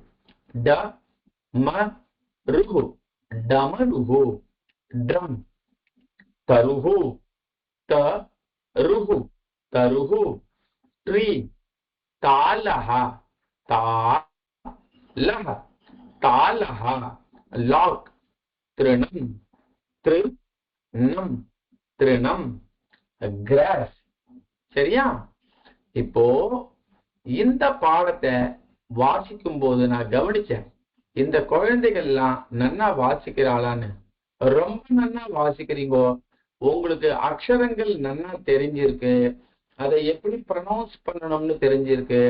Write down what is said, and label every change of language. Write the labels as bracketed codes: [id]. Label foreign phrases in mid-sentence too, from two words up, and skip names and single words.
[sa] डमरुः, डमरुः, ड्रम, तरुः, तरुः, तरुः, ट्री, तालः, तालः, तालः, लॉक, तृणम, तृणम, तृणम, ग्रास. [ta] சரியா? இப்போ இந்த பாடத்தை வாசிக்கும் போது நான் கவனிச்சேன், இந்த குழந்தைகள் எல்லாம் நன்னா வாசிக்கிறாளான்னு. ரொம்ப நன்னா வாசிக்கிறீங்கோ. உங்களுக்கு அக்ஷரங்கள் நன்னா தெரிஞ்சிருக்கு, அதை எப்படி ப்ரொனவுன்ஸ் பண்ணணும்னு தெரிஞ்சிருக்கு.